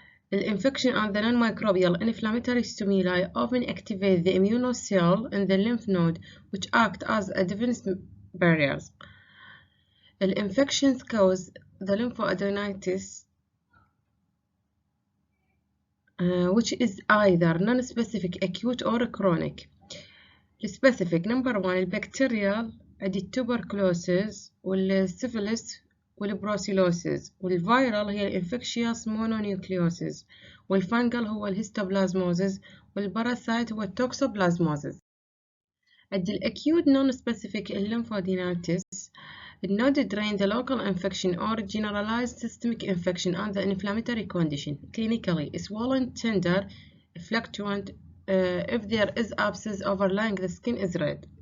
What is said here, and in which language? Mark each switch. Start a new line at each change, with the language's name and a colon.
English: Infection and the non-microbial inflammatory stimuli often activate the immune cell in the lymph node, which act as a defense barriers. Infections cause the lymphoadenitis, which is either non-specific, acute, or chronic. Specific, number 1,
Arabic: البكتيريال عندي التوبركلوسيس والسيفيلس والبروسيلوسيس، والفيرال هي الانفكشيوس مونونيوكليوسيس، والفنجل هو الهيستوبلازموزيس، والباراسايت هو التوكسوبلازموزيس. عندي الأكيوت
English: non-specific lymphoadenitis. It not drain the local infection or generalized systemic infection and the inflammatory condition. Clinically, swollen, tender, fluctuant. If there is abscess overlying the skin is red.